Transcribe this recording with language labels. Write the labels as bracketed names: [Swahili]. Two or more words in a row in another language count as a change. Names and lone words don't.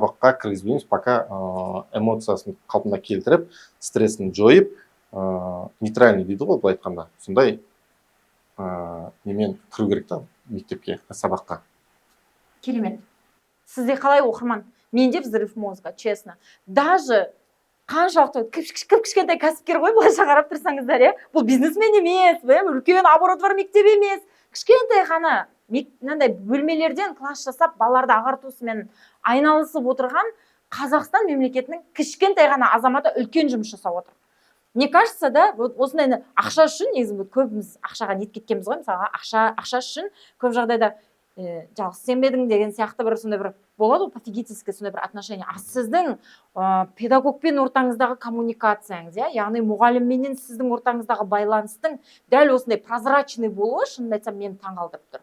[Kazakh] Сабаққа кіргізбейміз, пока эмоциясын қалпына келтіріп, стрессін жойып, нейтральный дейді ғой, былай айтқанда. Сондай немен кіру керек та мектепке, сабаққа. Керемет. Сізде қалай оқырман? [Russian] Менде взрыв мозга, честно. [Kazakh] Даже қаншалықты кішкентай кәсіпкер ғой, былайша қарап тұрсаңыздар, иә? Бұл бизнесмен емес, үлкен оборот бар мектеп емес. Кішкентай ғана мынандай бөлмелерден класс жасап, балаларды ағартусымен айналысып отырған Қазақстан мемлекетінің кішкентай ғана азаматы үлкен жұмыс жасап отыр. [Russian] Мне кажется, да, вот [Kazakh] осындай ақша үшін негізі көбіміз ақшаға нетіп кеткенбіз ғой, мысалға ақша үшін көп жағдайда жалғыз сен бе едің деген сияқты бір сондай бір болады ғой, пофигительский сондай бір отношение. А сіздің педагогпен ортаңыздағы коммуникацияңыз, яғни мұғалімменен сіздің ортаңыздағы байланыстың дәл осындай прозрачный болуы шынымды айтсам мені таңғалдырып тұр.